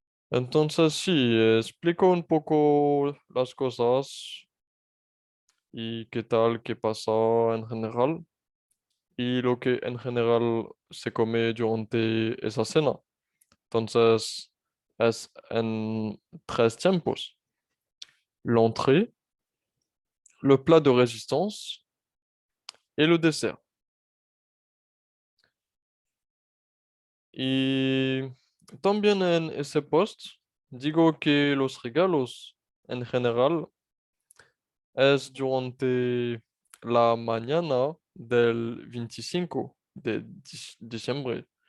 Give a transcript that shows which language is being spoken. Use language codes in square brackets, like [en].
[es] Entonces sí, explico un poco las cosas y qué tal, qué pasa en general y lo que en general se come durante esa cena. Entonces es en tres tiempos. [fr] L'entrée, le plat de résistance et le dessert. [es] Y también en ese post digo que los regalos en general es durante la mañana del 25 de diciembre.